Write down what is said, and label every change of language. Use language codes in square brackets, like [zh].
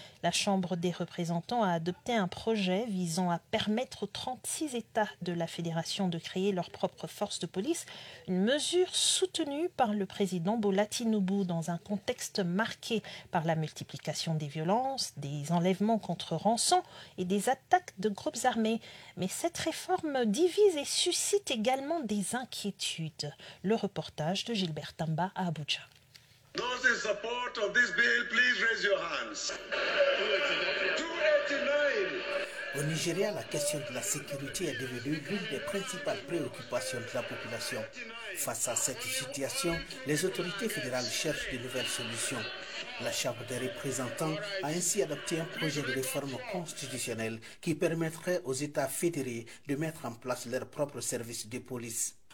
[fr] La Chambre des représentants a adopté un projet visant à permettre aux 36 États de la Fédération de créer leurs propres forces de police, une mesure soutenue par le président Bola Tinubu dans un contexte marqué par la multiplication des violences, des enlèvements contre rançon et des attaques de groupes armés. Mais cette réforme divise et suscite également des inquiétudes. Le reportage de Gilbert Tamba à Abuja. [en] Those in support of this bill, please raise your hands. 289. [fr] Au Nigeria, la question de la sécurité est devenue l'une des principales préoccupations de la population. Face à cette situation, les autorités fédérales cherchent de nouvelles solutions. La Chambre des représentants a ainsi adopté un projet de réforme constitutionnelle qui permettrait aux États fédérés de mettre en place leurs propres services de police.